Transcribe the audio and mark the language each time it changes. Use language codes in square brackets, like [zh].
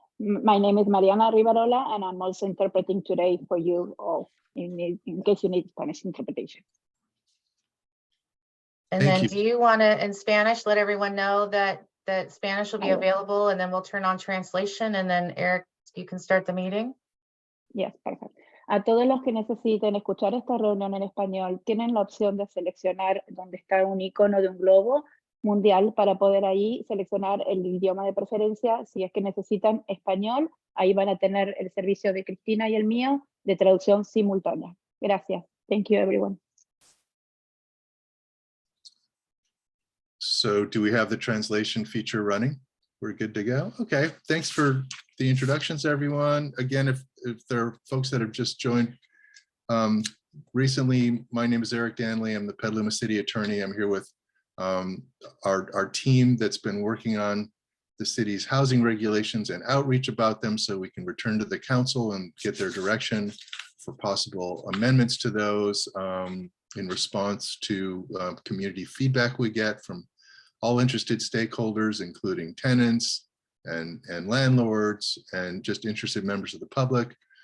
[en] My name is Mariana Rivarola, and I'm also interpreting today for you all in case you need Spanish interpretation. And Thank then you. do you want to, in Spanish, let everyone know that Spanish will be available, and then we'll turn on translation, and then Eric, you can start the meeting? Yes, perfect. [es] A todos los que necesiten escuchar esta reunión en español, tienen la opción de seleccionar donde está un icono de un globo mundial para poder ahí seleccionar el idioma de preferencia. Si es que necesitan español, ahí van a tener el servicio de Cristina y el mío de traducción simultánea. Gracias. [en] Thank you, everyone. So do we have the translation feature running? We're good to go. Okay, thanks for the introductions, everyone. Again, if there are folks that have just joined recently, my name is Eric Danley. I'm the Petaluma City Attorney. I'm here with our team that's been working on the city's housing regulations and outreach about them, so we can return to the council and get their direction for possible amendments to those in response to community feedback we get from all interested stakeholders, including tenants and landlords and just interested members of the public.